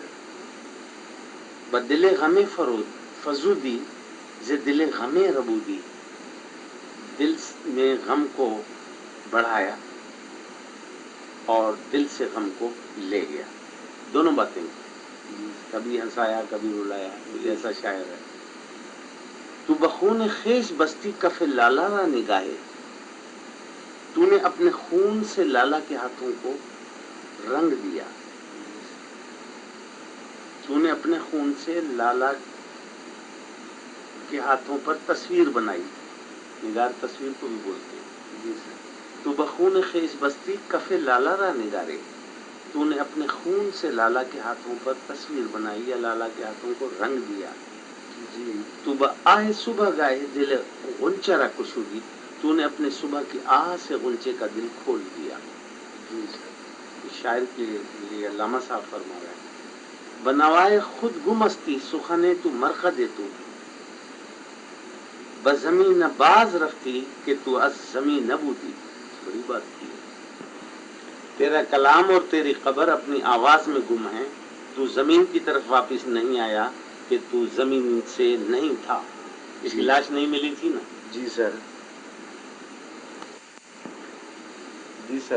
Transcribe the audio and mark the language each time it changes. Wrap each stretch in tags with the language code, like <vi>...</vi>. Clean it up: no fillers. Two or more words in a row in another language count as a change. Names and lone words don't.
<fa>بدل غم فزودی ز دل غم ربودی،</fa> <ur>دل میں غم کو بڑھایا اور دل سے غم کو لے گیا. دونوں باتیں. کبھی ہنسایا کبھی رلایا، ایسا شاعر ہے.</ur> <fa>تو بخون خیش بستی کف لالا را نگاہے،</fa> <ur>تو نے اپنے خون سے لالا کے ہاتھوں کو رنگ دیا. تو نے اپنے خون سے لالا کے ہاتھوں پر تصویر بنائی. نگار تصویر کو بھی بولتے ہیں.</ur> <fa>تو بخون خیش بستی کف لالا را نگارے،</fa> <ur>تو نے اپنے خون سے لالا کے ہاتھوں پر تصویر بنائی یا لالا کے ہاتھوں کو رنگ دیا.</ur> <fa>تو بآہ صبح گائے دل غنچہ را کشودی،</fa> <ur>تو نے اپنے صبح کی آہ سے غنچے کا دل کھول دیا. شاعر کے لیے علامہ صاحب فرما رہے ہیں،</ur> <fa>بنوائے خود گمستی سخنے تو مرقد تو، بزمین باز رفتی کہ تو از زمین نبودی.</fa> <ur>بڑی بات کی ہے. تیرا کلام اور تیری خبر اپنی آواز میں گم ہے، تو زمین کی طرف واپس نہیں آیا کہ تو زمین سے نہیں تھا. اس کی لاش نہیں ملی تھی نا. جی سر. جی سر.</ur>